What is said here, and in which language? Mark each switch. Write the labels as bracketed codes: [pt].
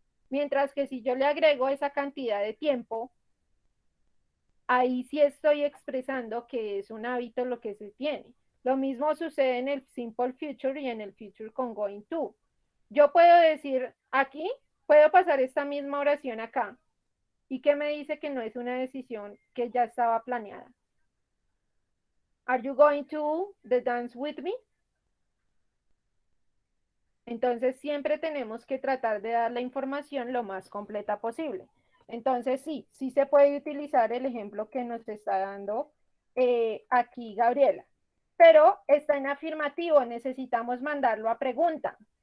[es] Mientras que si yo le agrego esa cantidad de tiempo, ahí sí estoy expresando que es un hábito lo que se tiene. Lo mismo sucede en el simple future y en el future con going to. Yo puedo decir aquí, puedo pasar esta misma oración acá. ¿Y qué me dice que no es una decisión que ya estaba planeada? [en] Are you going to the dance with me? [es] Entonces siempre tenemos que tratar de dar la información lo más completa posible. Entonces sí se puede utilizar el ejemplo que nos está dando aquí Gabriela. Pero está en afirmativo, necesitamos mandarlo a pregunta.